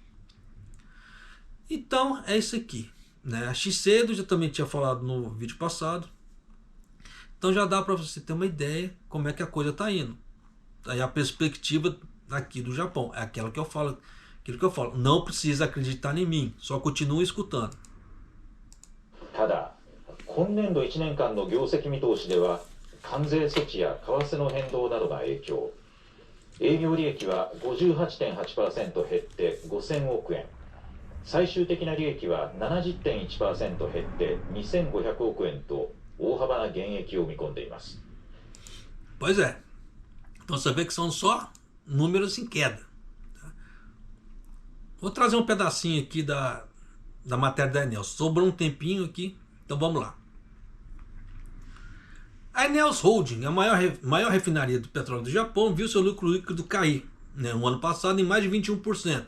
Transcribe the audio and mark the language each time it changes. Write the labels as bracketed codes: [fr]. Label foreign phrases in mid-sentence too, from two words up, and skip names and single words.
[pt] Então é isso aqui, né? A Shiseido já também tinha falado no vídeo passado. Então já dá para você ter uma ideia como é que a coisa está indo. Aí a perspectiva aqui do Japão é aquilo que eu falo. Não precisa acreditar em mim, só continue escutando. [ja] ただ、今年度1年間の業績見通しでは、関税措置や為替の変動などが影響。営業利益は 58.8% 減って5000億円。最終的な利益は 70.1% 減って2500億円と大幅な減益を見込んでいます。 [pt] Pois é. Então você vê que são só números em queda. Vou trazer um pedacinho aqui da matéria da Enels. Sobrou um tempinho aqui, então vamos lá. A Enels Holding, a maior refinaria do petróleo do Japão, viu seu lucro líquido cair, né, no ano passado em mais de 21%.